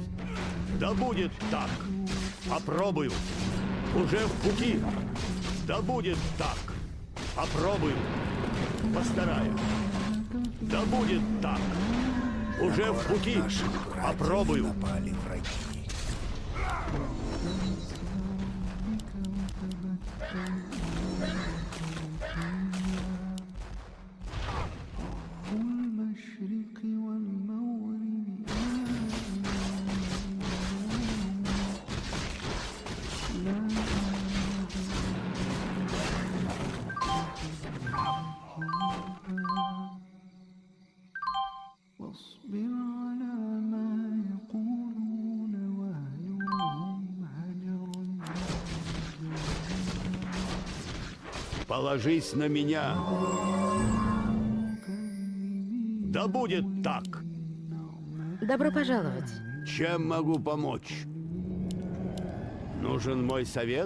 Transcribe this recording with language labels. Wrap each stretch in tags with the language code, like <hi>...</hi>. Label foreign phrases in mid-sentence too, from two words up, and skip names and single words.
<ru>Да будет так. Попробую. Уже в пути. Да будет так. Попробую. Постараюсь. Да будет так. Уже На в город пути. наших братьев Попробую. напали враги.</ru> <ar>المشرق والمغرب واصبر على ما يقولون واهجرهم هجرا</ar> <ru>Положись на меня. Да будет так. Добро пожаловать. Чем могу помочь? Нужен мой совет?</ru>